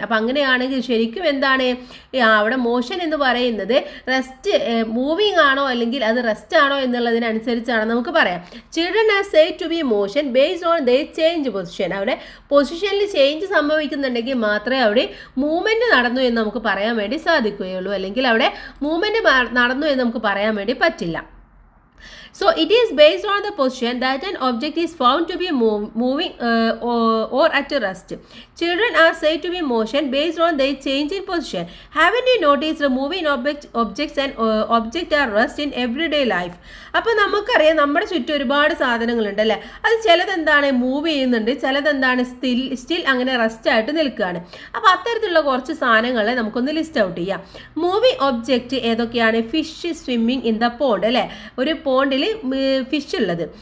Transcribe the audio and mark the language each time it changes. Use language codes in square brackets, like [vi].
[ml] അപ്പം അങ്ങനെയാണെങ്കിൽ ശരിക്കും എന്താണ്, അവിടെ മോഷൻ എന്ന് പറയുന്നത് റെസ്റ്റ്, മൂവിങ് ആണോ അല്ലെങ്കിൽ അത് റെസ്റ്റ് ആണോ എന്നുള്ളതിനനുസരിച്ചാണ് നമുക്ക് പറയാം. [en] Children are said to be motion based on they change position. [ml] അവിടെ പൊസിഷനിൽ ചേഞ്ച് സംഭവിക്കുന്നുണ്ടെങ്കിൽ മാത്രമേ അവിടെ മൂവ്മെൻറ്റ് നടന്നു എന്ന് നമുക്ക് പറയാൻ വേണ്ടി സാധിക്കുകയുള്ളൂ, അല്ലെങ്കിൽ അവിടെ മൂവ്മെൻറ്റ് നടന്നു എന്ന് നമുക്ക് പറയാൻ വേണ്ടി പറ്റില്ല. [en] So it is based on the position that an object is found to be moving or at rest. Children are said to be motion based on their change in position. Haven't you noticed the moving objects and object are rest in everyday life? [ml] അപ്പോൾ നമുക്കറിയാം നമ്മുടെ ചുറ്റും ഒരുപാട് സാധനങ്ങളുണ്ട് അല്ലേ. അത് ചിലതെന്താണ് move ചെയ്യുന്നുണ്ട്, ചിലതെന്താണ് still അങ്ങനെ റെസ്റ്റ് ആയിട്ട് നിൽക്കുകയാണ്. അപ്പോൾ അത്തരത്തിലുള്ള കുറച്ച് സാധനങ്ങളെ നമുക്കൊന്ന് ലിസ്റ്റ് ഔട്ട് ചെയ്യാം. മൂവിങ് ഒബ്ജക്റ്റ് ഏതൊക്കെയാണ്? [en] fish swimming in the pond [ml] അല്ലേ, ഒരു പോണ്ടിൽ ഫിഷ് ഉള്ളത്.